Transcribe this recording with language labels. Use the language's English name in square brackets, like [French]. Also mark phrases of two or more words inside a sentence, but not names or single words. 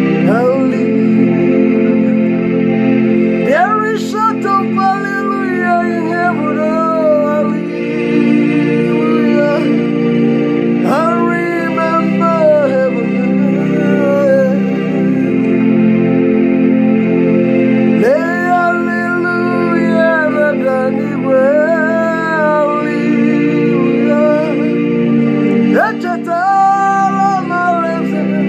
[English] Hallelujah. There is shout of hallelujah in heaven. Oh, hallelujah. I remember heaven. [Igbo] Hey, hallelujah, na-ada n'igwe. Hallelujah. Echetala m alaeze.